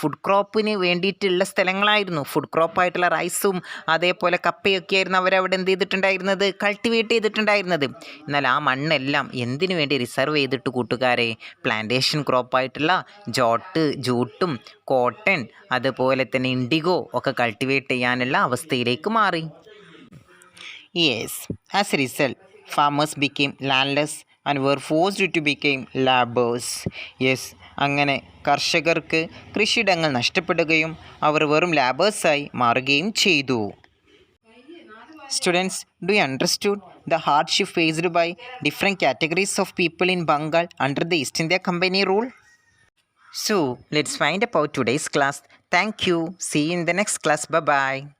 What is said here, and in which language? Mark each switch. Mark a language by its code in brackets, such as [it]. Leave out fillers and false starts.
[ml] Food ക്രോപ്പിന് വേണ്ടിയിട്ടുള്ള സ്ഥലങ്ങളായിരുന്നു. Food ക്രോപ്പായിട്ടുള്ള റൈസും അതേപോലെ കപ്പയൊക്കെ ആയിരുന്നു അവരവിടെ എന്ത് ചെയ്തിട്ടുണ്ടായിരുന്നത്? കൾട്ടിവേറ്റ് ചെയ്തിട്ടുണ്ടായിരുന്നത്. എന്നാൽ ആ മണ്ണെല്ലാം എന്തിനു വേണ്ടി റിസർവ് ചെയ്തിട്ട് കൂട്ടുകാരെ? പ്ലാന്റേഷൻ ക്രോപ്പായിട്ടുള്ള ജൂട്ടും കോട്ടൺ അതുപോലെ തന്നെ ഇൻഡിഗോ ഒക്കെ കൾട്ടിവേറ്റ് ചെയ്യാനുള്ള അവസ്ഥയിലേക്ക് മാറി. [en] Yes, as a result farmers became landless and were forced to become laborers. [ml] Yes, അങ്ങനെ കർഷകർക്ക് കൃഷിയിടങ്ങൾ നഷ്ടപ്പെടുകയും അവർ വെറും ലാബേഴ്സായി മാറുകയും ചെയ്തു. [en] Students, do you understood the hardship faced by different categories of people in Bengal under the East India Company rule? So, let's find out today's class. Thank you. See you in the next class. Bye-bye.